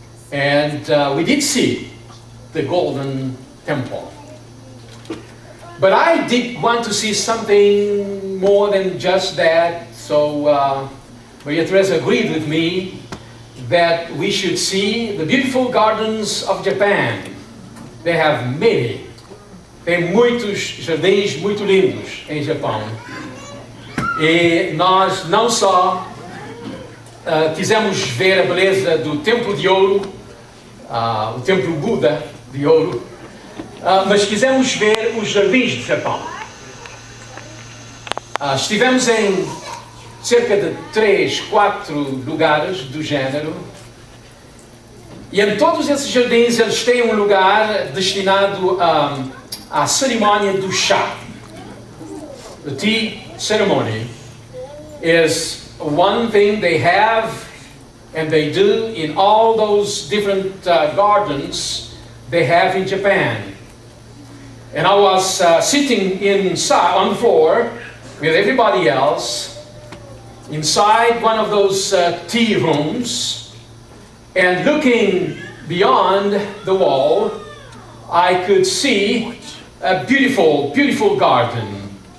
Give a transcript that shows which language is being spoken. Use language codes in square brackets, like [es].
[en] And we did see the Golden Temple. But I did want to see something more than just that, so Maria Teresa agreed with me that we should see the beautiful gardens of Japan. They have many. [pt] Tem muitos jardins muito lindos em Japão. E nós não só quisemos ver a beleza do Templo de Ouro, o Templo Buda de Ouro, mas quisemos ver os jardins de Japão. Estivemos em cerca de 3, 4 lugares do género, e em todos esses jardins eles têm um lugar destinado à cerimônia do chá. [en] The tea ceremony is one thing they have and they do in all those different gardens they have in Japan. And I was sitting inside on the floor with everybody else inside one of those tea rooms, and looking beyond the wall, I could see a beautiful, beautiful garden.